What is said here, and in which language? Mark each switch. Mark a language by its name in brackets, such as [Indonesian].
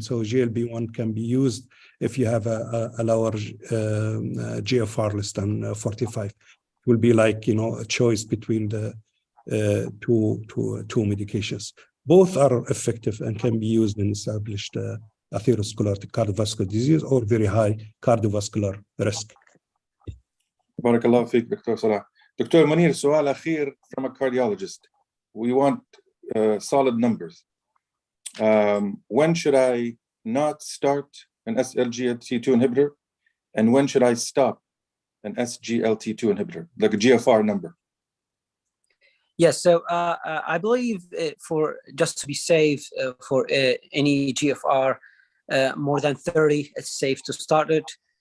[English] So GLP-1 can be used if you have a lower GFR less than 45. It will be like, a choice between the two medications. Both are effective and can be used in established atherosclerotic cardiovascular disease or very high cardiovascular risk. [Arabic] بارك الله فيك دكتور صلاح. دكتور منير, سؤال أخير [English] from a cardiologist. We want solid numbers. When should I not start an SGLT2 inhibitor? And when should I stop an SGLT2 inhibitor, like a GFR number? Yes, so I believe for just to be safe for any GFR more than 30, it's safe to start it.